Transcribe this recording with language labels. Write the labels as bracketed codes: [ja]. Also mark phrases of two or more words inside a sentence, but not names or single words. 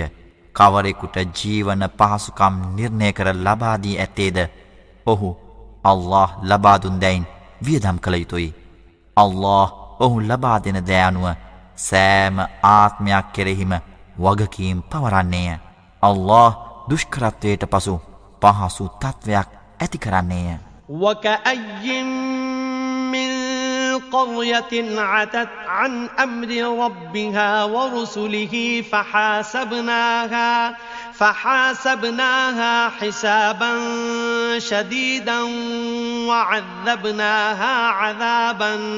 [si] කවරෙකුට ජීවන පහසුකම් නිර්ණය කර ලබා දී ඇත්තේද ඔහු අල්ලාහ් ලබා දුන් දෙයින් වියදම් කළ යුතුයි. අල්ලාහ් ඔහු ලබා දෙන දෑ අනුව සෑම ආත්මයක් කෙරෙහිම වගකීම් පවරන්නේය. අල්ලාහ් දුෂ්කරත්වයට පසු පහසු තත්වයක් ඇති කරන්නේය. [ar] وكأي من قرية عتت عن أمر ربها ورسله فحاسبناها حسابا شديدا وعذبناها عذابا